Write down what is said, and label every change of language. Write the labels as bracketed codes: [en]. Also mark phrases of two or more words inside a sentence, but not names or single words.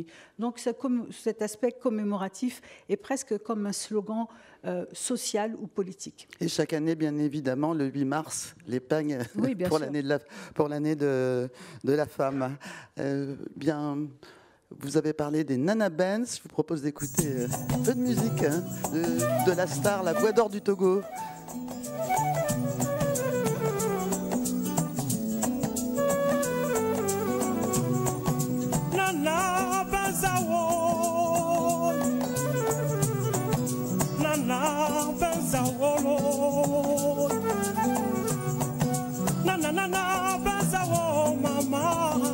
[fr] Donc cet aspect commémoratif est presque comme un slogan social ou politique. Et chaque année, bien évidemment, le 8 mars, les pagnes oui, pour l'année de la femme. Vous avez parlé des Nana Benz. Je vous propose d'écouter un peu de musique de la star, la voix d'or du Togo. [ee] Nana Benzawo, Nana Benzawo, Nana Benzawo, mama.